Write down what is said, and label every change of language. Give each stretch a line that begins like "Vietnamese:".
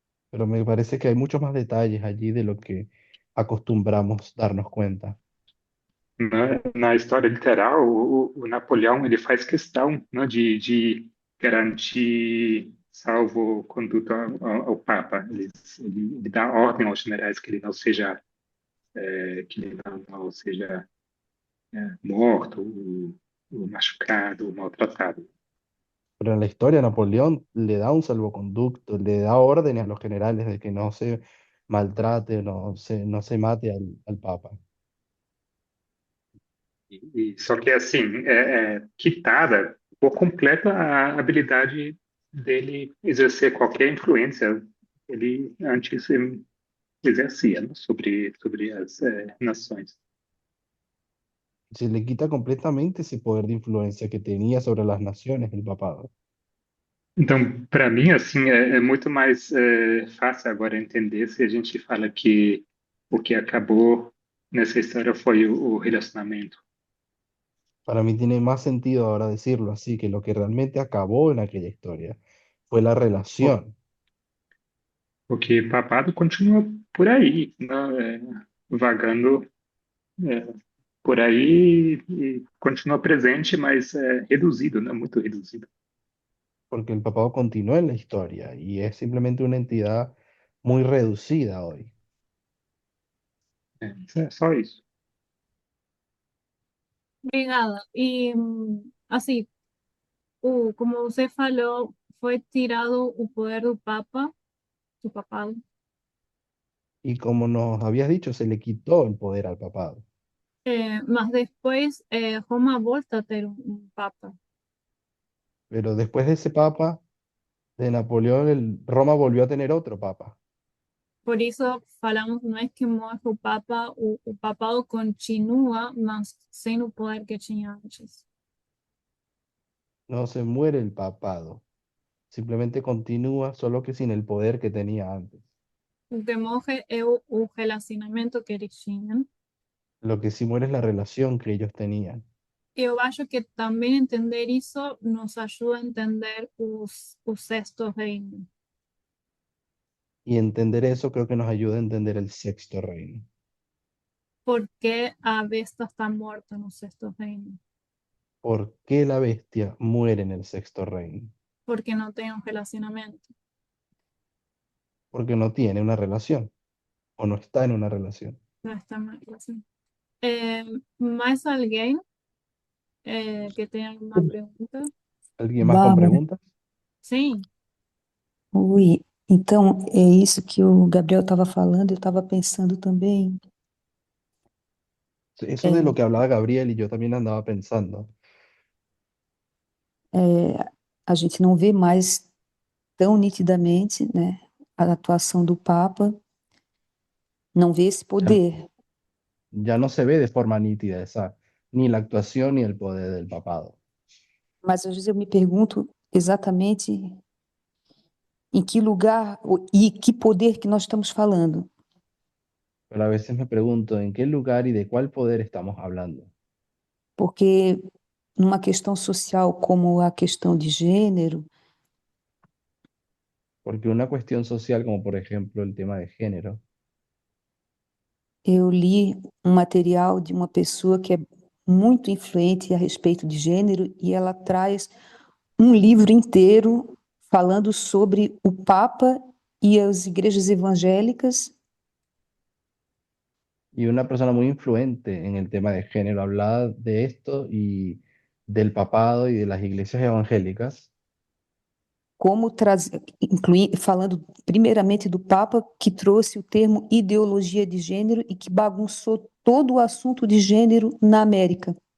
Spanish: Pero me parece que hay muchos más detalles allí de lo que acostumbramos darnos cuenta.
Portuguese: Na história literal, o Napoleão ele faz questão, né, de garantir salvo-conduto ao Papa. Ele dá ordem aos generais que ele não seja, que ele não seja morto, ou machucado, ou maltratado.
Spanish: Pero en la historia Napoleón le da un salvoconducto, le da órdenes a los generales de que no se maltrate, no se mate al Papa.
Portuguese: Só que, assim, é quitada por completo a habilidade dele exercer qualquer influência ele antes exercia, né, sobre as nações.
Spanish: Se le quita completamente ese poder de influencia que tenía sobre las naciones el papado.
Portuguese: Então, para mim, assim, é muito mais fácil agora entender se a gente fala que o que acabou nessa história foi o relacionamento.
Spanish: Para mí tiene más sentido ahora decirlo así, que lo que realmente acabó en aquella historia fue la relación,
Portuguese: Porque papado continua por aí, né, vagando por aí e continua presente, mas reduzido, né, muito reduzido.
Spanish: porque el papado continuó en la historia y es simplemente una entidad muy reducida hoy.
Portuguese: É só isso. Obrigada. E assim, como você falou, foi tirado o poder do Papa, do papado.
Spanish: Y como nos habías dicho, se le quitó el poder al papado.
Portuguese: Mas depois Roma volta a ter um Papa.
Spanish: Pero después de ese papa, de Napoleón, Roma volvió a tener otro papa.
Portuguese: Por isso falamos, não é que morre o Papa, o papado continua, mas sem o poder que tinha antes.
Spanish: No se muere el papado, simplemente continúa, solo que sin el poder que tenía antes.
Portuguese: O que morre é o relacionamento que eles tinham.
Spanish: Lo que sí muere es la relación que ellos tenían.
Portuguese: Eu acho que também entender isso nos ajuda a entender o sexto reino.
Spanish: Y entender eso creo que nos ayuda a entender el sexto reino.
Portuguese: Por que a besta está morta no sexto reino?
Spanish: ¿Por qué la bestia muere en el sexto reino?
Portuguese: Porque não tem um relacionamento.
Spanish: Porque no tiene una relación o no está en una relación.
Portuguese: Não está na relação. Mais alguém que tenha alguma pergunta?
Spanish: ¿Alguien más con Bárbara, preguntas?
Portuguese: Sim. oi. Então, é isso que o Gabriel estava falando, eu estava pensando também.
Spanish: Eso de lo que hablaba Gabriel y yo también andaba pensando.
Portuguese: A gente não vê mais tão nitidamente, né, a atuação do Papa, não vê esse
Spanish: Ya,
Portuguese: poder,
Spanish: ya no se ve de forma nítida ni la actuación ni el poder del papado.
Portuguese: mas às vezes eu me pergunto exatamente em que lugar e que poder que nós estamos falando.
Spanish: Pero a veces me pregunto en qué lugar y de cuál poder estamos hablando.
Portuguese: Porque numa questão social como a questão de gênero,
Spanish: Porque una cuestión social, como por ejemplo el tema de género,
Portuguese: eu li um material de uma pessoa que é muito influente a respeito de gênero e ela traz um livro inteiro falando sobre o Papa e as igrejas evangélicas,
Spanish: y una persona muy influente en el tema de género hablaba de esto y del papado y de las iglesias evangélicas,
Portuguese: como falando primeiramente do Papa que trouxe o termo ideologia de gênero e que bagunçou todo o assunto de gênero na América.